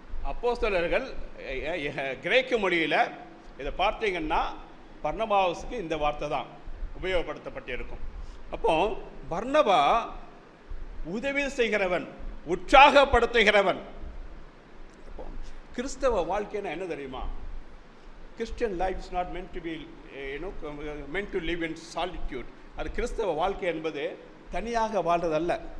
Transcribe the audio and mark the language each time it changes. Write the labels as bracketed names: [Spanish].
[Tamil] அப்போஸ்தலர்கள் கிரேக்க மொழியில இதை பார்த்தீங்கன்னா பர்னபாவுக்கு இந்த வார்த்தை தான் உபயோகப்படுத்தப்பட்டிருக்கும். அப்போ பர்னபா உதவி செய்கிறவன், உற்சாகப்படுத்துகிறவன். கிறிஸ்தவ வாழ்க்கைன்னா என்ன தெரியுமா? [English] Christian life is not meant to be meant to live in solitude. [Tamil] அது கிறிஸ்தவ வாழ்க்கை என்பது தனியாக வாழ்வதல்ல.